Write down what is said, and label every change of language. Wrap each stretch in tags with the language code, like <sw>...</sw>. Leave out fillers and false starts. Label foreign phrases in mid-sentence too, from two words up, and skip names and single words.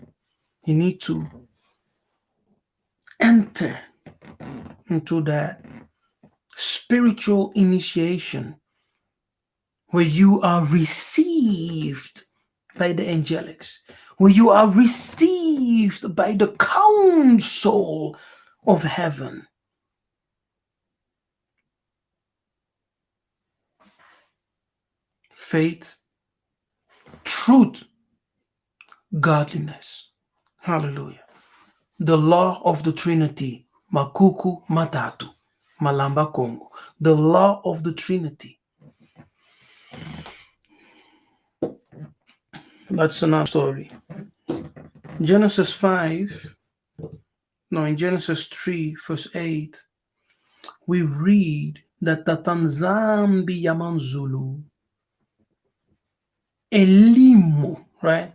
<en>You need to enter into that spiritual initiation where you are received by the angelics, where you are received by the council of heaven. Faith, truth, godliness. Hallelujah. The law of the Trinity.</en> <kg>Makuku matatu. Malamba Congo.</kg> <en>The law of the Trinity. That's another story. Genesis 5, no, in Genesis 3, verse 8, we read that Tatanzambi Yamanzulu Elimo, right?</en>